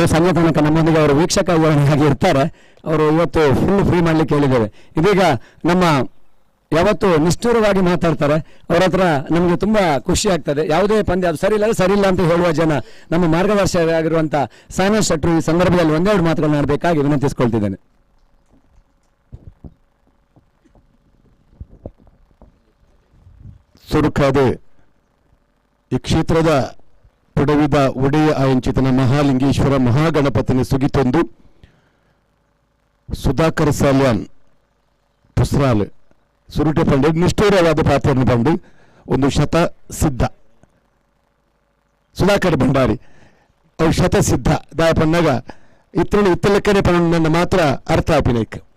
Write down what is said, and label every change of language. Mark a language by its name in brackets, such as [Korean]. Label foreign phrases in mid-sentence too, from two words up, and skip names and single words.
[Kannada] ಸಂಜೆ ತನಕ ನಮ್ಮೊಂದಿಗೆ ಅವರು ವೀಕ್ಷಕ ಆಗಿ ಇರ್ತಾರೆ. ಅವರು ಇವತ್ತು [English] full free [Kannada] ಮಾಡ್ಲಿಕ್ಕೆ ಹೇಳಿದ್ದೇವೆ. ಇದೀಗ ನಮ್ಮ ಯಾವತ್ತು ನಿಷ್ಠುರವಾಗಿ ಮಾತಾಡ್ತಾರೆ. ಅವರ ಹತ್ರ ನಮಗೆ ತುಂಬಾ ಖುಷಿ ಆಗ್ತದೆ. ಯಾವುದೇ ಪಂದ್ಯ ಅದು ಸರಿ ಇಲ್ಲ ಅಂತ ಹೇಳುವ ಜನ ನಮ್ಮ ಮಾರ್ಗದರ್ಶಕರಾಗಿರುವಂತ ಸಾನಾ ಶೆಟ್ರು ಈ ಸಂದರ್ಭದಲ್ಲಿ ಒಂದೆರಡು ಮಾತುಗಳನ್ನ ಆಡಬೇಕಾಗಿ ವಿನಂತಿಸಿಕೊಳ್ತಿದ್ದೇನೆ. [Tulu] ಸುರುಕಾದ ಈ ಕ್ಷೇತ್ರದ ಪೊಡವಿದ ಒಡೆಯ ಆಯಂಚಿತನ ಮಹಾಲಿಂಗೇಶ್ವರ ಮಹಾಗಣಪತಿನ ಸುಗಿತೊಂದು ಸುಧಾಕರ್ ಸಾಲ್ಯಾನ್ ಪುಸ್ರಾಲ್ ಸುರುಟೆ ಪಂಡು ನಿಷ್ಠೂರವಾದ ಪಾತ್ರವನ್ನು ಬಂದು ಒಂದು ಶತ ಸಿದ್ಧ ಸುಧಾಕರ್ ಭಂಡಾರಿ ಅವು ಶತ ಸಿದ್ಧ ದಾಯ ಪಂಡಾಗ ಇತ್ತಲಕ್ಕನೆ ಪಂಡ ಮಾತ್ರ ಅರ್ಥ ಆಪಿನೈಕ್